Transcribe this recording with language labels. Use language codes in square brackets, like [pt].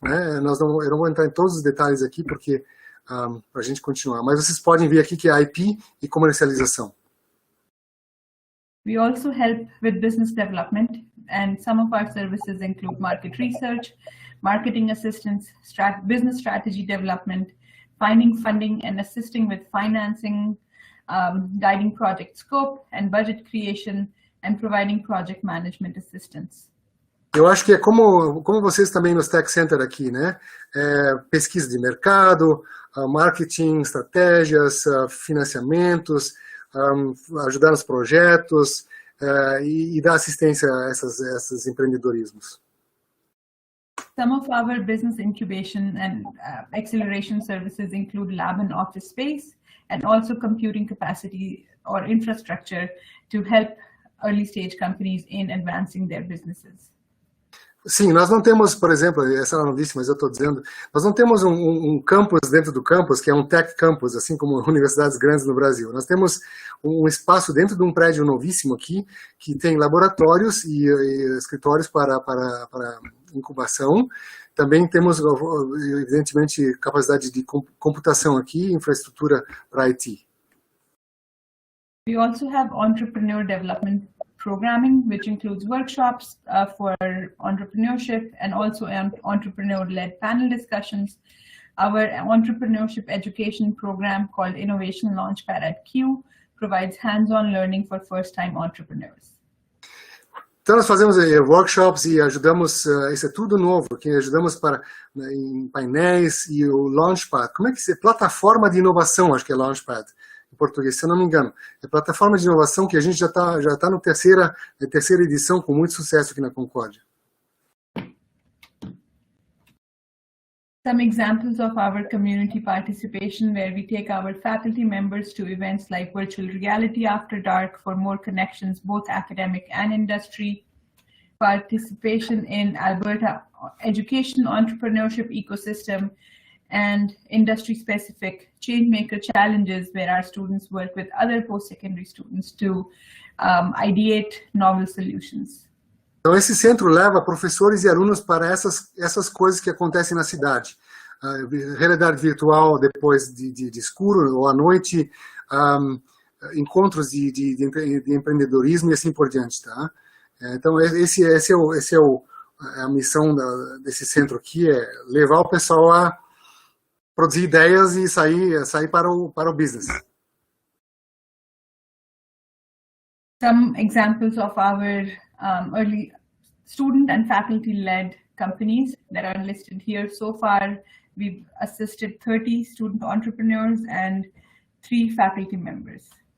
[pt] Né? Eu não vou entrar em todos os detalhes aqui, porque para a gente continuar. Mas vocês podem ver aqui que é IP e comercialização. [en] We also help with business development, and some of our services include market research, marketing assistance, business strategy development, finding funding and assisting with financing, guiding project scope and budget creation, and providing project management assistance. [pt] Eu acho que é como vocês também nos Tech Center aqui, né? Pesquisa de mercado, marketing, estratégias, financiamentos, ajudar nos projetos e dar assistência a esses empreendedorismos. [en] Some of our business incubation and acceleration services include lab and office space, and also computing capacity or infrastructure to help early stage companies in advancing their businesses. [pt] Sim, nós não temos, por exemplo, essa ela não disse, mas eu estou dizendo, nós não temos um campus dentro do campus, que é um tech campus, assim como universidades grandes no Brasil. Nós temos um espaço dentro de um prédio novíssimo aqui, que tem laboratórios e escritórios para incubação. Também temos, evidentemente, capacidade de computação aqui, infraestrutura para IT. [en] We also have entrepreneur development programming, which includes workshops for entrepreneurship and also entrepreneur-led panel discussions. Our entrepreneurship education program called Innovation Launchpad at Q provides hands-on learning for first-time entrepreneurs. [pt] Então nós fazemos workshops e ajudamos, isso é tudo novo, que ajudamos em painéis e o Launchpad. Como é que é? Plataforma de inovação, acho que é Launchpad. Em português, se eu não me engano. É plataforma de inovação que a gente já tá na terceira edição com muito sucesso aqui na Concórdia. [en] Some examples of our community participation where we take our faculty members to events like virtual reality after dark for more connections, both academic and industry. Participation in Alberta education entrepreneurship ecosystem, and industry-specific changemaker challenges where our students work with other post-secondary students to ideate novel solutions. [pt] Então esse centro leva professores e alunos para essas coisas que acontecem na cidade. Realidade virtual depois de escuro ou à noite, encontros de empreendedorismo e assim por diante, tá? Então esse é a missão desse centro aqui, é levar o pessoal a produzir ideias e sair para o business. [en] Some examples of our early student and faculty-led companies that are listed here. So far, we've assisted 30 student entrepreneurs and 3 faculty members.